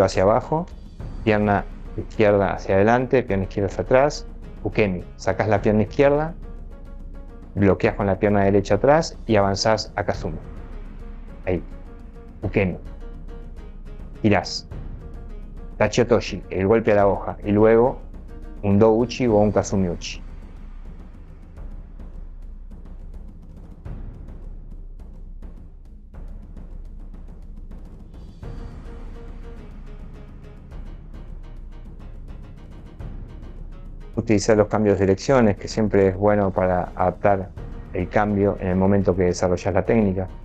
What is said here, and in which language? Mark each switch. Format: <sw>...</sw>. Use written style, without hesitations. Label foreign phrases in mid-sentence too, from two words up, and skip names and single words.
<es>hacia abajo, pierna izquierda hacia adelante, pierna izquierda hacia atrás, ukemi, sacás la pierna izquierda, bloqueas con la pierna derecha atrás y avanzás a kazumi. Ahí, ukemi, girás,</es> <ja>tachi otoshi,</ja> <es>el golpe a la hoja, y luego un</es> <ja>do uchi</ja> <es>o un</es> <ja>kazumi uchi.</ja> <es>Utilizar los cambios de direcciones, que siempre es bueno para adaptar el cambio en el momento que desarrollas la técnica.</es>